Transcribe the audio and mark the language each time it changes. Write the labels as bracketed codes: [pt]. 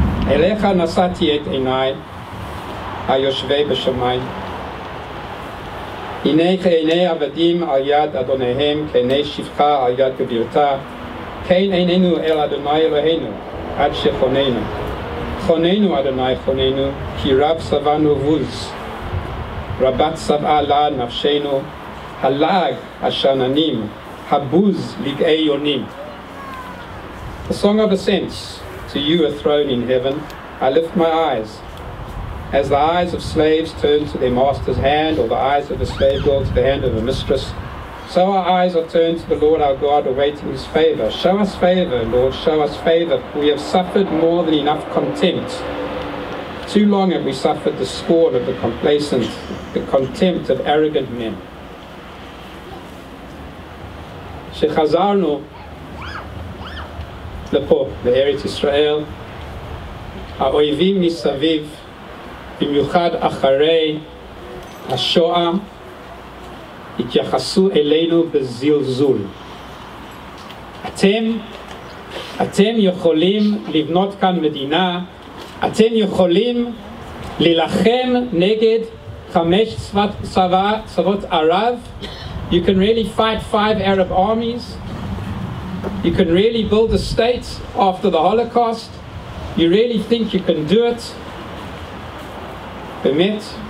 [he] אליך נשאתי את עיניי היושבי בשמיים, הנה כעיני עבדים על יד אדוניהם, כעיני שפחה על יד גבירתה, כן עינינו אל אדוני אלוהינו עד שחוננו. חוננו אדוני חוננו, כי רב שבענו בוז, רבת שבעה לה נפשנו, הלעג השננים, הבוז לגאי יונים. [en] The song of ascents. To you a throne in heaven, I lift my eyes. As the eyes of slaves turn to their master's hand, or the eyes of a slave girl to the hand of a mistress, so our eyes are turned to the Lord our God, awaiting his favor. Show us favor, Lord, show us favor. We have suffered more than enough contempt. Too long have we suffered the scorn of the complacent, the contempt of arrogant men. [he] שחזרנו לפה, לארץ ישראל, האויבים מסביב, במיוחד אחרי השואה, התייחסו אלינו בזלזול. אתם יכולים לבנות כאן מדינה, אתם יכולים להילחם נגד 5 צבאות ערב, [en] you can really fight 5 Arab armies, you can really build a state after the Holocaust, you really think you can do it? [he] באמת,